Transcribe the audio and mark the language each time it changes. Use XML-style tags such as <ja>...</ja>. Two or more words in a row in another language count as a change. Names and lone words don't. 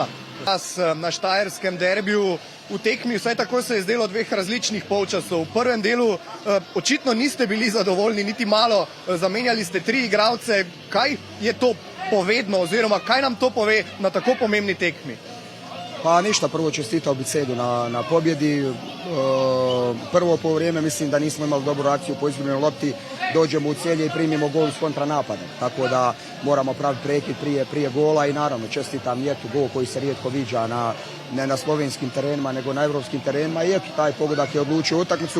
<sl>Na štajerskem derbiju v tekmi, vsaj tako se je zdelo, 2 različnih polčasov. V prvem delu očitno niste bili zadovoljni niti malo, zamenjali ste 3 igralce. Kaj je to povedno oziroma kaj nam to pove na tako pomembni tekmi?</sl> <hr>Pa ništa, prvo čestitao bi Celju na pobjedi. Prvo poluvreme mislim da nismo imali dobru akciju po izgubljenoj lopti, dođemo u Celje i primimo gol s kontranapada. Tako da moramo praviti prekid prije gola i naravno čestitam Jetu, gol koji se rijetko viđa ne na slovenskim terenima nego na evropskim terenima i eto taj pogodak je odlučio utakmicu.</hr>